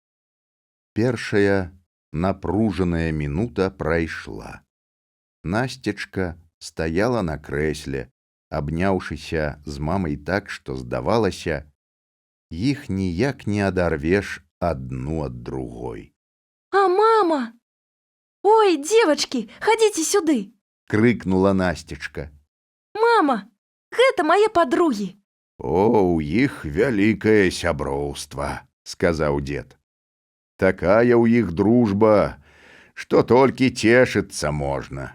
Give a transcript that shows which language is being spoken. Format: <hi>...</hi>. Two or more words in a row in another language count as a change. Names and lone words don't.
<be>Першая напружаная мінута прайшла. Насцечка стаяла на крэсле, абняўшыся з мамай так, што здавалася, іх ніяк не адарвеш адну ад другой.</be> <ru>А мама! Ой, девочки, ходите сюды!</ru> <be>Крыкнула Насцечка. Мама, гэта мае падругі. О, у іх вялікае сяброўства, сказаў дзед. Такая ў іх дружба, што толькі цешыцца можна.</be>